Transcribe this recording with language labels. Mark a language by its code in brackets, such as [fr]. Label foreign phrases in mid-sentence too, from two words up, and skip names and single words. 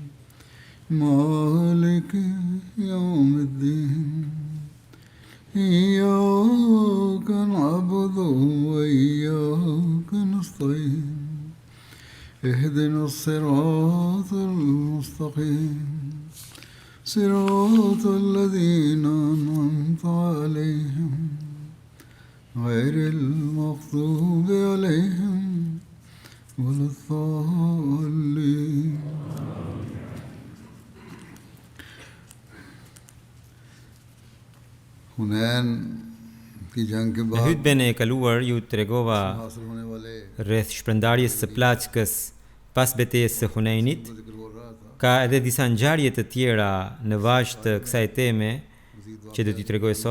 [ar] مالك يوم الدين إياك نعبد وإياك نستعين اهدنا الصراط المستقيم صراط الذين أنعمت عليهم غير المغضوب عليهم ولا الضالين. [sq] Në hutben e kaluar ju tregova rreth shpërndarjes së plaçkës pas betejës së Hunenit. Ka edhe disa ngjarje të tjera në vazhd të kësaj teme që do t'i tregoj sot.